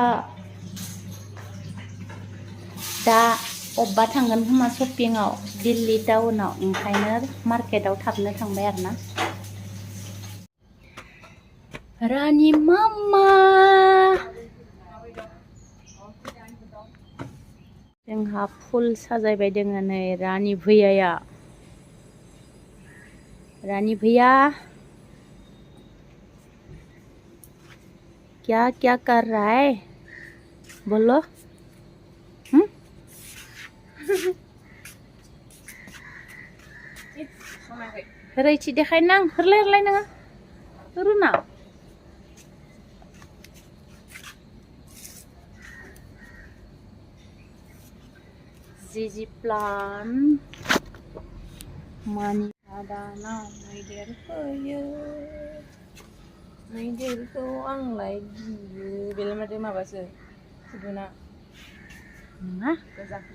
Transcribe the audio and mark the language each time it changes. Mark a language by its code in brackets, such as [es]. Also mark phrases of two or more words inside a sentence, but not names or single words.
[brx] दा अब्बा थांगोन खोमा शपिंआव दिल्ली टाउनाव ओंखायनो मार्केटाव थाबनो थांबाय आरोना रानि मामा जोंहा फुल साजायबाय दोङो नै रानि भैयाया रानी भैया [hi] क्या क्या कर रहा है बोलो [brx] रैथि देखाय नां हरलाय नोङो रुना जिजि प्लान मानि आदानाव मैदेर फैयो मैदेरखौ आंलाय गियो बेलाय माथो माबासो खुदुना नङा गोजा